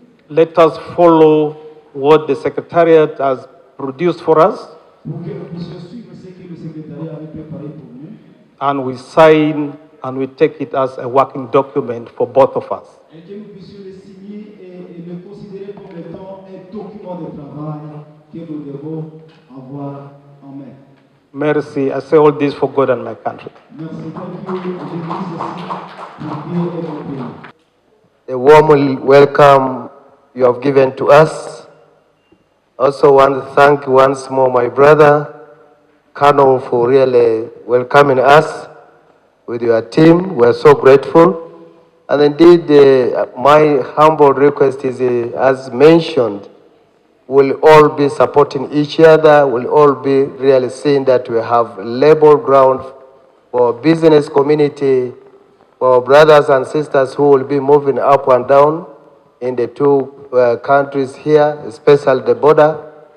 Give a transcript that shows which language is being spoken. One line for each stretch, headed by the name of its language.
English: let us follow what the Secretariat has produced for us,
French: Pour que nous puissions suivre ce que le secrétariat avait préparé pour nous.
English: and we sign and we take it as a working document for both of us.
French: Et que nous puissions le signer et le considérer comme étant un document de travail que nous devons avoir en main.
English: Mercy, I say all this for God and my country.
French: Merci,
English: thank you.
French: Je dis ceci pour Dieu et mon pays.
English: The warm welcome you have given to us. Also want to thank once more my brother, Colonel, for really welcoming us with your team. We're so grateful. And indeed, my humble request is, as mentioned, we'll all be supporting each other, we'll all be really seeing that we have level ground for business community, for brothers and sisters who will be moving up and down in the two countries here, especially the border.